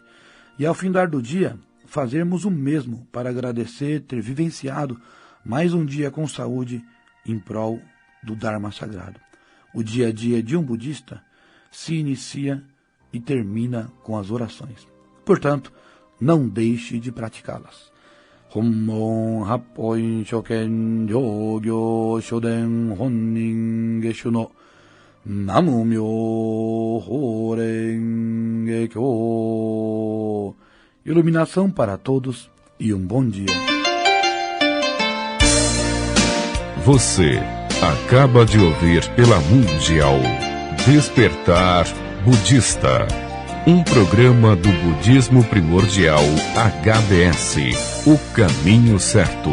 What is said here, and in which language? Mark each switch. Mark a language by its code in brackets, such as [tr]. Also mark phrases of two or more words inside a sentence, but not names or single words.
[pt] E ao findar do dia, fazermos o mesmo para agradecer ter vivenciado mais um dia com saúde em prol do Dharma Sagrado. O dia a dia de um budista se inicia e termina com as orações. Portanto, não deixe de praticá-las. [ja] 本門八品所顕上行所伝本因下種の南無妙法蓮華経. [pt] Iluminação para todos e um bom dia. Você acaba de ouvir pela Mundial Despertar Budista, um programa do Budismo Primordial HBS, o caminho certo.